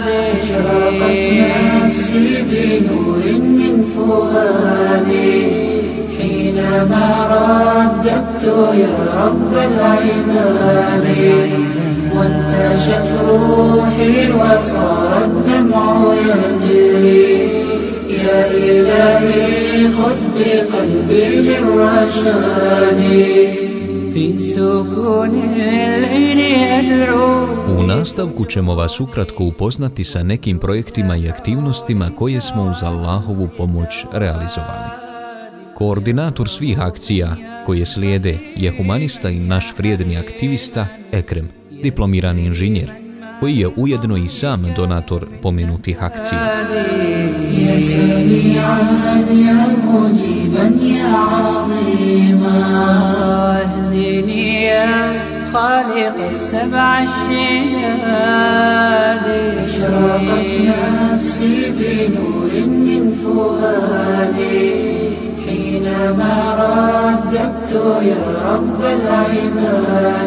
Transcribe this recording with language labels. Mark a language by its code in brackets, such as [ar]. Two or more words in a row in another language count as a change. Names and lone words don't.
[ar] أشرقت نفسي بنور من فؤادي حينما رددت يا رب العباد وانتشت روحي وصار الدمع يجري يا إلهي خذ بقلبي للرشاد. في سكون الليل أدعو. [bs] U nastavku ćemo vas ukratko upoznati sa nekim projektima i aktivnostima koje smo uz Allahovu pomoć realizovali. Koordinator svih akcija koje slijede je humanista i naš vrijedni aktivista Ekrem, diplomirani inženjer, koji je ujedno i sam donator pomenutih akcija. [ar] يا سميعا يا مجيبا يا عظيما اهدني يا خالق السبع الشهاد. أشرقت نفسي بنور من فؤادي حينما رددت يا رب العباد.